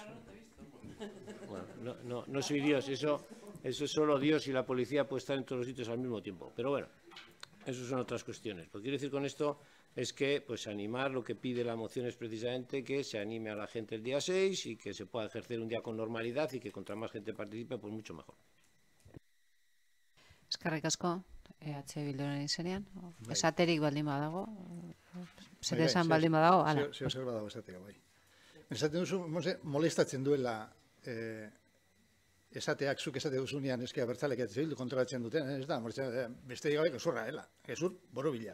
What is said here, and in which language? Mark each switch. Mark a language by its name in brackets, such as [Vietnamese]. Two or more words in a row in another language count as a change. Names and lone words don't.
[Spanish] Bueno, no soy Dios, eso es solo Dios y la policía puede estar en todos los sitios al mismo tiempo, pero bueno, eso son otras cuestiones. Lo que quiero decir con esto es que pues animar, lo que pide la moción es precisamente que se anime a la gente el día 6 y que se pueda ejercer un día con normalidad y que contra más gente participe, pues mucho mejor. [Basque] Eskerrik asko, EH Bilduren izenean. Esaterik baldin badago, zer esan baldin badago, ala. Zer badago esatea, bai. Esaten duzu, molestatzen duela esateak, zuk esate duzunean eske abertzalek bildu kontrolatzen duten, ez da, beste digabe gezurra, gezur borobila.